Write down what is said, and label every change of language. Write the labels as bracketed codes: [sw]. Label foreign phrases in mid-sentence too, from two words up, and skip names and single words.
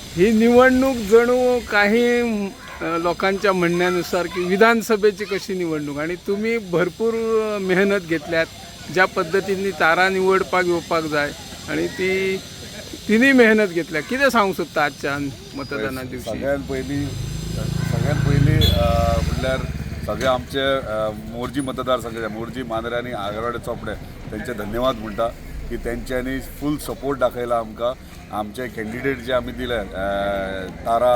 [mr] ही निवडणूक जणू काही लोकांच्या म्हणण्यानुसार की विधानसभेची कशी निवडणूक आणि तुम्ही भरपूर मेहनत घेतल्यात ज्या पद्धतीने [kok] तारा निवडपाक येवपाक जाय [mr] आणि ती तिन्ही मेहनत घेतल्या [kok] कितें सांगू सोदता [mr] आजच्या मतदाना दिवशी [kok] सगळ्यात पयली म्हणल्यार सगळे आमचे मोर्जी मतदारसंघाचे मोर्जी मांद्रे आनी आगरवाडे चोपडे तेंचे धन्यवाद म्हणटा की तेंच्यांनी [en] full support [kok] दाखयला आमकां आमचे कॅन्डिडेट जे आमी दिले तारा